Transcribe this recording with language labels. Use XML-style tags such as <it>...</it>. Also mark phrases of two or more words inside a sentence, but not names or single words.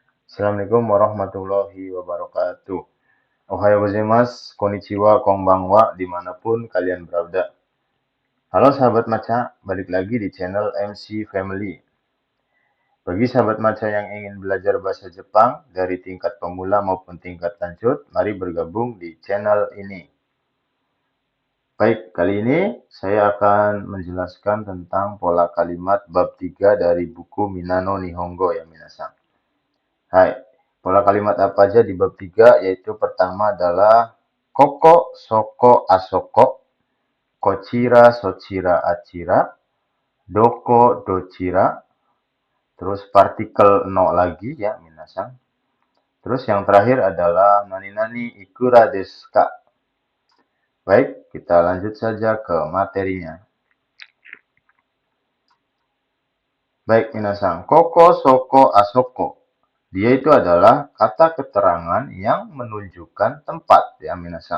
<ar>السلام عليكم ورحمة الله وبركاته.</ar> <ja>おはようございます、こんにちは、こんばんは,</ja> <id>dimanapun kalian berada. Halo sahabat maca, balik lagi di channel MC Family. Bagi sahabat maca yang ingin belajar bahasa Jepang dari tingkat pemula maupun tingkat lanjut, mari bergabung di channel ini. Baik, kali ini saya akan menjelaskan tentang pola kalimat bab 3 dari buku Minano Nihongo ya minasan. Hai, pola kalimat apa aja di bab 3, yaitu pertama adalah</id> <ja>ここ、そこ, あそこ、こちら、そちら、あちら、どこ、どちら,</ja> <id>terus partikel no lagi ya minasan. Terus yang terakhir adalah</id> <ja>なになにいくらですか.</ja> <id>Baik, kita lanjut saja ke materinya. Baik minasan,</id> <ja>ここ、そこ、あそこ.</ja> <id>Dia itu adalah kata keterangan yang menunjukkan tempat ya minasan.</id>